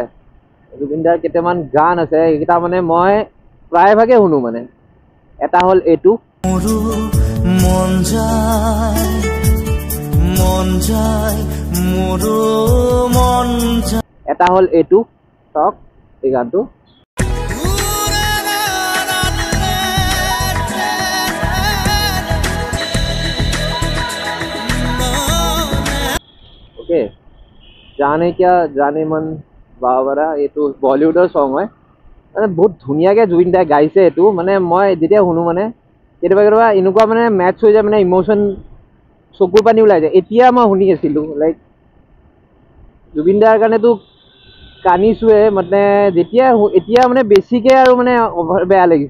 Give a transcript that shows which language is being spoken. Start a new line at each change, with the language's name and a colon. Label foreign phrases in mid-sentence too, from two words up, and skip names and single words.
Assamese: জুবিন দাৰ কেইটামান গান আছে, সেইকেইটা মানে মই প্ৰায়ভাগে শুনো। মানে এটা হ'ল এইটো, মন যায় মন যায় মোৰো মন যায়। এটা হ'ল এইটো, চাওক এই গানটো। ओके,
Hindi: जाने क्या जाने मन बावरा,
Assamese: এইটো বলিউডৰ চং হয়। মানে বহুত ধুনীয়াকৈ জুবিন দাই গাইছে এইটো। মানে মই যেতিয়া শুনো মানে কেতিয়াবা কেতিয়াবা এনেকুৱা মানে মেটচ হৈ যায়, মানে ইম'শ্যন চকুৰ পানী ওলাই যায়। এতিয়া মই শুনি আছিলোঁ, লাইক জুবিন দাৰ কাৰণেতো কান্দিছোৱে, মানে যেতিয়া এতিয়া মানে বেছিকৈ আৰু মানে অভাৰ বেয়া লাগিছে।